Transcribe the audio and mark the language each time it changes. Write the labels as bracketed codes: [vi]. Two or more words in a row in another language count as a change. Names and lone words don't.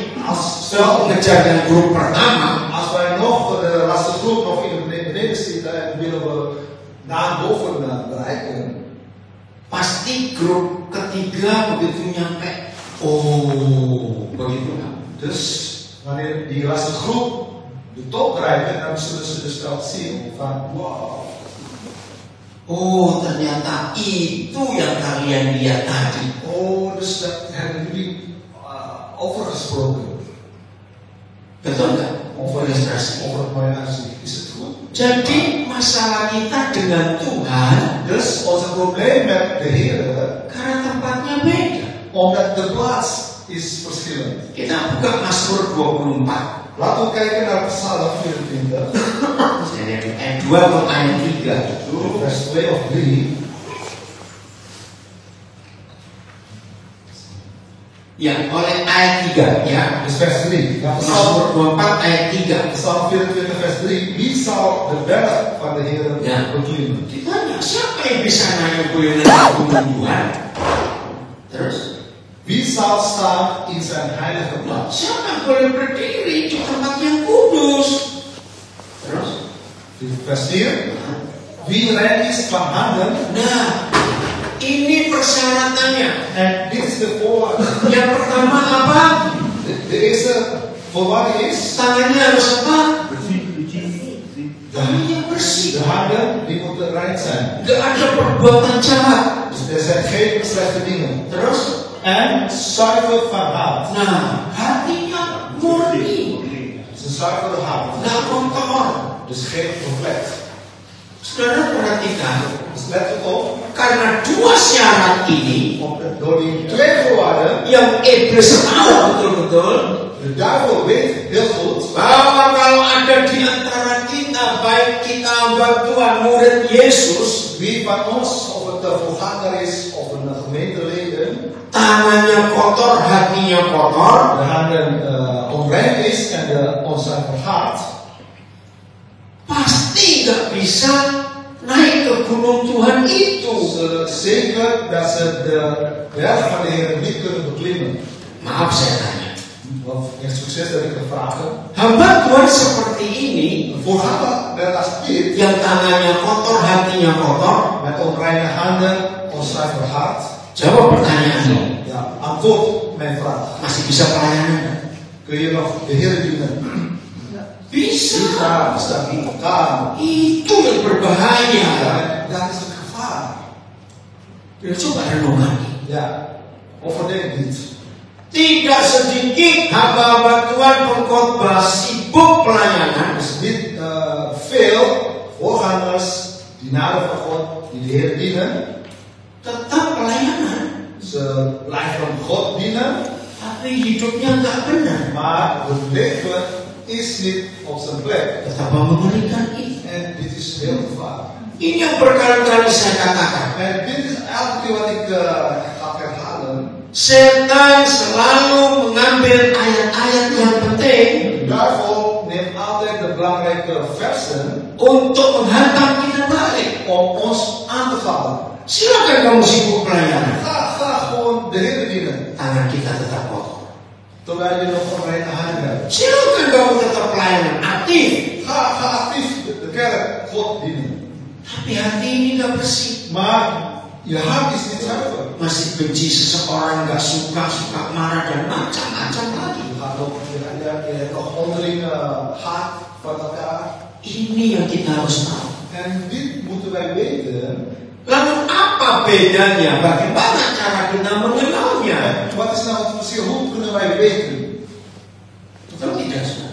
[nl] Stel, [id] mengejar dengan grup pertama, [nl] als wij nog de laatste groep nog in de beneden zitten en willen we naar boven bereiken. [id] pasti grup ketiga begitu nyampe, oh begitu kan? [nl] Dus wanneer die laatste groep de top bereiken, dan zullen ze dus wel zien van wow. [id] Oh ternyata itu yang kalian lihat tadi. [nl] Oh, dus dat hebben jullie overgesproken. [id] Betul nggak? [nl] Over het mooie aanzien. Is het goed? [id] Jadi masalah kita dengan Tuhan [nl] Dus onze probleem met de Heer, [id] karena tempatnya beda. [nl] omdat de plaats is verschillend. [id] Kita buka Mazmur 24. [nl] Laten we kijken naar Psalm 24. [id] Jadi ayat 2 atau ayat 3 itu [nl] Vers 2 of 3. [id] ya oleh ayat 3 ya. [nl] Dus vers 3. Ja, [id] Mazmur 24 ayat 3. [nl] Psalm 24 vers 3. Wie zal de berg van de Heer Ja. beklimmen? [id] Ditanya siapa yang bisa naik gunung Tuhan? Terus [nl] Wie zal staan in zijn heilige plaats? [id] siapa yang boleh berdiri di tempat yang kudus? Terus [nl] Vers 4. Wie rein is van handen? [id] nah ini persyaratannya. [nl] En dit is de voorwaarde. [id] Yang pertama apa? [nl] De eerste voorwaarde is, [id] tangannya harus apa? [nl] de handen die moeten rein zijn. [id] Gak ada perbuatan jahat. [nl] Dus er zijn geen slechte dingen. [id] Terus, [nl] En zuiver van hart. [id] nah, hatinya murni, [nl] Het is een zuivere hart. [id] nggak kotor. [nl] Dus geen conflict. [id] Saudara perhatikan, [nl] Dus let op, [id] karena dua syarat ini [nl] door die twee voorwaarden, [id] yang iblis tahu betul-betul [nl] de duivel weet heel goed, [id] bahwa kalau ada di antara kita, baik kita hamba Tuhan, murid Yesus, [nl] wie van ons, of het een voorganger is of een gemeenteleden, [id] tangannya kotor, hatinya kotor, [nl] de handen onrein is en de onzuiver hart, [id] pasti nggak bisa naik ke gunung Tuhan itu. [nl] zeker dat ze de berg van de Heer niet kunnen beklimmen. [id] Maaf saya tanya, [nl] Want in succes heb ik gevraagd. [id] hamba Tuhan seperti ini, [nl] Een voorganger net als dit, [id] yang tangannya kotor, hatinya kotor, [nl] met onreine handen, onzuiver hart. [id] jawab pertanyaan ini. [nl] Ja, antwoord mijn vraag. [id] Masih bisa pelayanan? [nl] Kun je nog de Heer dienen? [id] Bisa. [nl] Ja, bestaat niet elkaar. [id] Itu yang berbahaya. [nl] Dat is het gevaar. [id] Ya, coba renungkan. [nl] Ja, overdenk niet. [id] Tidak sedikit hamba-hamba Tuhan pengkhotbah sibuk pelayanan, [nl] Dus niet veel voorgangers, dienaren van God, die de Heer dienen. [id] tetap pelayanan, [nl] Ze blijven God dienen, [id] tapi hidupnya nggak benar. [nl] maar hun leven is niet op zijn plek. [id] Betapa mengerikan ini. [nl] En dit is heel gevaarlijk. [id] Ini yang berkali-kali saya katakan. [nl] En dit is elke keer wat ik ga herhalen. [id] Setan selalu mengambil ayat-ayat yang penting [nl] De duivel neemt altijd de belangrijke versen [id] untuk menghantam kita balik. [nl] om ons aan te vallen. [id] Silakan kamu sibuk pelayanan, [nl] Ga gewoon de Heer dienen, [id] tangan kita tetap kotor. [nl] terwijl je nog onreine handen hebt. [id] Silakan kamu tetap pelayanan, aktif. [nl] Ga actief de kerk God dienen. [id] Tapi hati ini nggak bersih. [nl] Maar je hart is niet zuiver. [id] Masih benci seseorang, nggak suka, suka marah dan macam-macam lagi. [nl] Je gaat ook, je hebt nog onderling haat van elkaar. [id] Ini yang kita harus tahu. [nl] En dit moeten wij weten. [id] Lalu apa bedanya? Bagaimana cara kita mengenalnya? [nl] Wat is nou het verschil? Hoe kunnen wij weten? [id] Betul tidak, saudara?